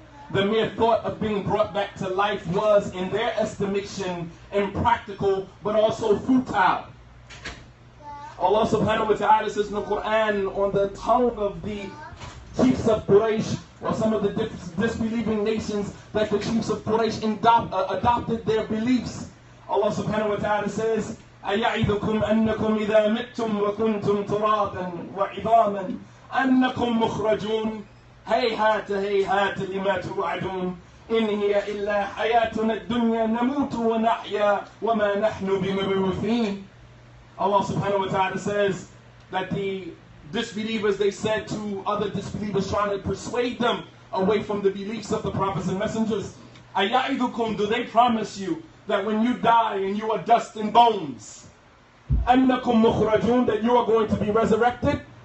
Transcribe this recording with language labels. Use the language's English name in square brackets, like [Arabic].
[English] The mere thought of being brought back to life was, in their estimation, impractical, but also futile. Allah subhanahu wa ta'ala says in the Quran, on the tongue of the chiefs of Quraysh, or some of the disbelieving nations, that the chiefs of Quraysh adopted their beliefs. [Arabic] Allah subhanahu wa ta'ala says, أَيَعِدُكُمْ أَنَّكُمْ إِذَا مِتْتُمْ وَكُنْتُمْ تُرَابًا وَعِظَامًا أَنَّكُمْ مُخْرَجُونَ. هيهات هيهات لما توعدون إن هي إلا حياتنا الدنيا نموت ونحيا وما نحن بمبعوثين. [English] Allah subhanahu wa ta'ala says that the disbelievers, they said to other disbelievers trying to persuade them away from the beliefs of the prophets and messengers, أَيَعِدُكُمْ, do they promise you that when you die and you are dust and bones, [Arabic] أَنَّكُمْ مُخْرَجُونَ, [English] that you are going to be resurrected?